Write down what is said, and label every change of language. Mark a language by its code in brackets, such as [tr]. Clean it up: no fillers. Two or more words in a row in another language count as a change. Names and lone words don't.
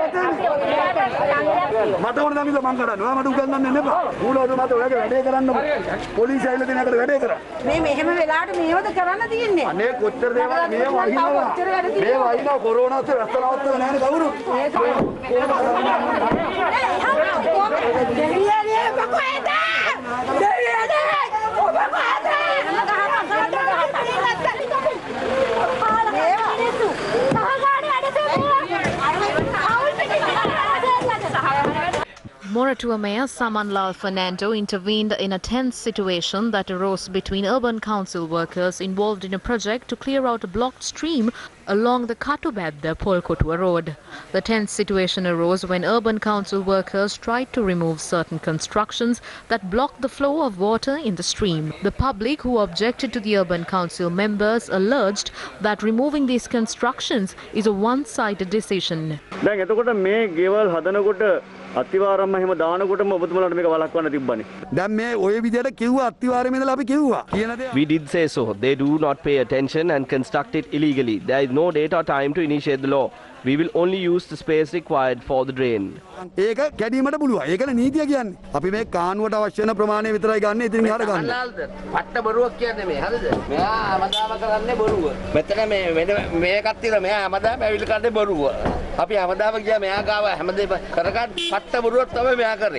[si] මට ඕන නම් මං කරන්නේ ඔයා මට උගන්වන්න එපා ඌලෝද මට ඔයාගේ වැඩේ කරන්නකෝ පොලිසිය ඇවිල්ලා දිනකට වැඩේ කරා මේ මෙහෙම වෙලාවට මේවද කරන්න තියෙන්නේ අනේ කොච්චර දේවල් මේ වහිනවා කොරෝනාත් වැස්සනවත් නැහැ කවුරු දෙවියනේ කොහෙද දෙවියනේ ඔබ කොහෙද [en] Moratua Mayor Samanlal Fernando intervened in a tense situation that arose between urban council workers involved in a project to clear out a blocked stream along the Katubadda-Polkotua road. The tense situation arose when urban council workers tried to remove certain constructions that blocked the flow of water in the stream. The public who objected to the urban council members alleged that removing these constructions is a one-sided decision. [si] අතිවාරම්ම එහෙම දානකොටම ඔබතුමාලට මේක වළක්වන්න තිබ්බනේ. දැන් මේ ওই විදියට කිව්වා අතිවාරෙම ඉඳලා අපි කිව්වා. කියන දේ [en] We did say so. They do not pay attention and construct it illegally. There is no date or time to initiate the law. We will only use the space required for the drain. [si] ඒක කැඩීමට පුළුවන්. ඒකනේ නීතිය කියන්නේ. අපි මේ කානුවට අවශ්‍ය වෙන ප්‍රමාණය විතරයි ගන්න. ඉතින් එහාට ගන්න. පට්ට බොරුවක් කියන්නේ මේ. හරිද? මෙයා හැමදාම කරන්නේ බොරුව. මෙතන මේකත් තියෙනවා. මෙයා හැමදාම ඇවිල්ලා කරන්නේ බොරුව. අපි හැමදාම ගියා මෙයා ගාව හැමදේම කරගන්න පට්ට බොරුවක් තමයි මෙයා කරේ.